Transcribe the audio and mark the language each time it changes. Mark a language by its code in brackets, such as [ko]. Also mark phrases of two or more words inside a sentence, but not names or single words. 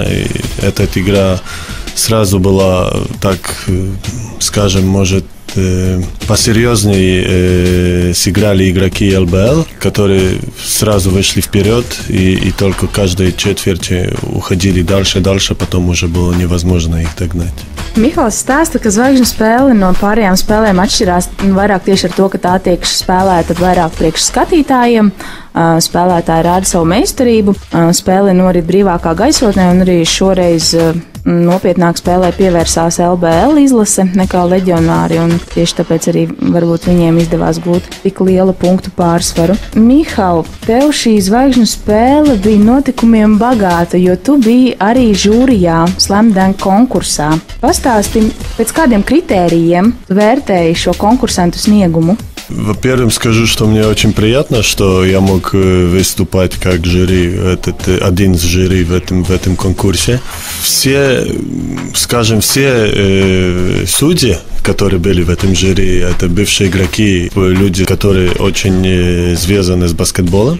[ru] Эта игра сразу была, так скажем, может, посерьезнее сыграли игроки ЛБЛ, которые сразу вышли вперед и только каждой четверти уходили дальше, потом уже было невозможно их догнать. [lv] Mihals stāsta, ka zvaigžņu spēle no pārējām spēlēm atšķirās vairāk tieši ar to, ka tā tiek spēlēta vairāk priekš skatītājiem. Spēlētāji rāda savu meistarību, spēle norit brīvākā gaisotnē, un arī šoreiz nopietnāk spēlē pievērsās LBL izlase nekā leģionāri, un tieši tāpēc arī varbūt viņiem izdevās gūt tik lielu punktu pārsvaru. Mihal, tev šī zvaigžņu spēle bija notikumiem bagāta, jo tu biji arī žūrijā [en] Slam dunk [lv] konkursā. Pastāsti, pēc kādiem kritērijiem vērtēji šo konkursantu sniegumu? [ru] Во-первых, скажу, что мне очень приятно, что я мог выступать как жюри, один из жюри в этом конкурсе. Все судьи, которые были в этом жюри, это бывшие игроки, люди, которые очень связаны с баскетболом.